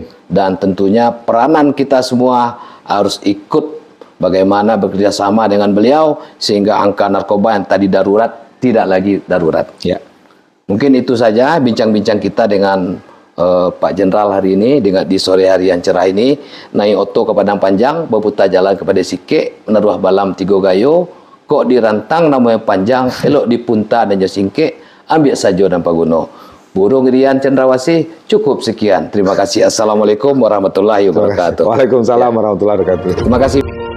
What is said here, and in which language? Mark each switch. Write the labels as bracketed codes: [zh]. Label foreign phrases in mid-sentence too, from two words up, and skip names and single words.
[id] Dan tentunya peranan kita semua harus ikut bagaimana bekerja sama dengan beliau sehingga angka narkoba yang tadi darurat tidak lagi darurat. Ya. Mungkin itu saja bincang-bincang kita dengan Pak Jenderal hari ini di sore hari yang cerah ini. [min] Naik oto ke Padang Panjang, berputar jalan kepada Sike, menaruh balam Tigo Gayo, kok dirantang namanya panjang, elok dipunta dan jasingke, ambil sajo dan paguno. [id] Burung Rian Cendrawasih, cukup sekian. Terima kasih. [ar] السلام عليكم ورحمة الله وبركاته. وعليكم السلام ورحمة الله وبركاته. [id] Terima kasih.